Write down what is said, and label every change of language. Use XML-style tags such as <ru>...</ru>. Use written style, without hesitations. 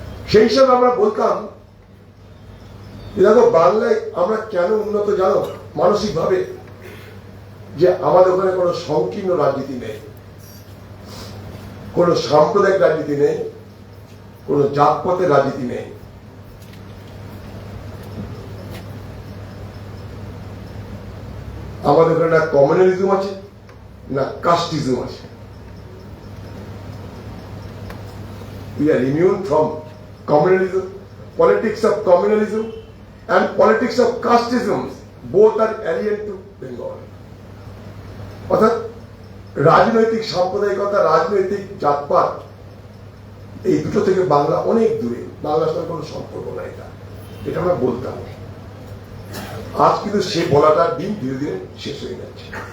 <bn>সেই হিসাবে আমরা বলতাম দেখো বাংলায় আমরা কেন উন্নত জানো মানসিক ভাবে, যে আমাদের ওখানে কোনো সংকীর্ণ রাজনীতি নেই, কোনো সাম্প্রদায়িক রাজনীতি নেই, কোনো জাতপাতের রাজনীতি নেই। আমাদের ওখানে না কমিউনালিজম আছে, না কাস্টিজম আছে।</bn> <en>We are immune from communalism, politics of communalism and politics of casteism, both are alien to Bengal.</en> <bn>অর্থাৎ রাজনৈতিক সাম্প্রদায়িকতা, রাজনৈতিক জাতপাত, এই দুটো থেকে বাংলা অনেক দূরে, বাংলার সঙ্গে কোনো সম্পর্ক নাই। এটা আমরা বলতাম। আজ কিন্তু সে বলাটার দিন ধীরে ধীরে শেষ হয়ে যাচ্ছে।</bn>